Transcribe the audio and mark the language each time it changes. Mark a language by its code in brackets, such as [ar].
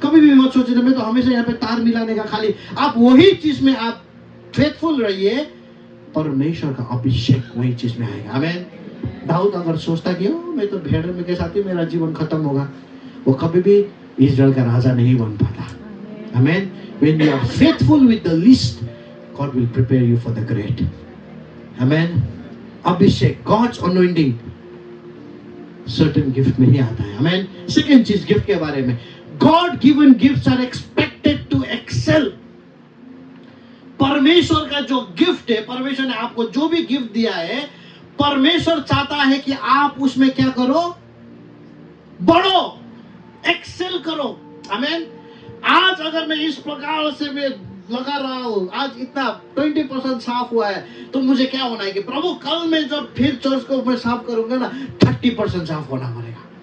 [hi] कभी भी मत सोचे मैं तो हमेशा यहाँ पे तार मिलाने का खाली। आप वही चीज में आप फेथफुल रहिए, परमेश्वर का अभिषेक वही चीज में आएगा। आमीन। दाऊद अगर सोचता कि मैं तो भेड़ में के साथ ही मेरा जीवन खत्म होगा, वो कभी भी इजराइल का राजा नहीं बन पाता। आमीन। [en] When you are faithful with the least, God will prepare you for the great. Amen. [hi] Abhishek, [en] God's anointing, [hi] certain gift में ही आता है। [en] Amen. Second [hi] चीज गिफ्ट के बारे में, [en] God given gifts are expected to excel. [hi] परमेश्वर का जो गिफ्ट है, परमेश्वर ने आपको जो भी गिफ्ट दिया है, परमेश्वर चाहता है कि आप उसमें क्या करो? बढ़ो, एक्सेल करो। आमीन। आज अगर मैं इस प्रकार से मैं लगा रहा हूं, आज इतना 20% साफ हुआ है, तो मुझे क्या होना है कि प्रभु कल मैं जब फिर चर्च को मैं साफ करूंगा ना, 30% साफ होना पड़ेगा।